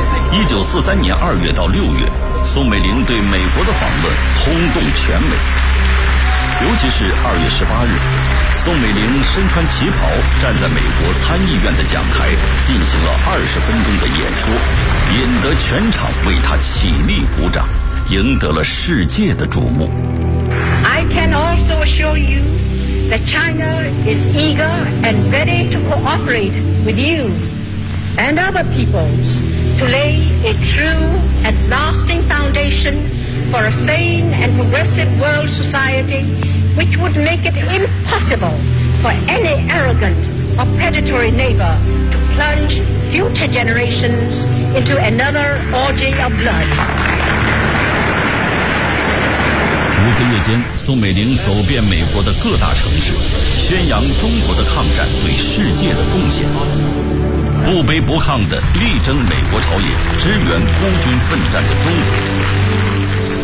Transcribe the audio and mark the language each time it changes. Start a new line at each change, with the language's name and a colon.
Chinese: 1943年2月到6月，宋美龄对美国的访问轰动全美，尤其是2月18日，宋美龄身穿旗袍站在美国参议院的讲台，进行了20分钟的演说，引得全场为她起立鼓掌，赢得了世界的瞩目。
English: I can also assure you that China is eager and ready to cooperate with you and other peoples to lay a true and lasting foundation for a sane and progressive world society which would make it impossible for any arrogant or predatory neighbor to plunge future generations into another orgy of blood.
Chinese: 五个月间，宋美龄走遍美国的各大城市，宣扬中国的抗战对世界的贡献，不卑不亢地力争美国朝野支援孤军奋战的中国。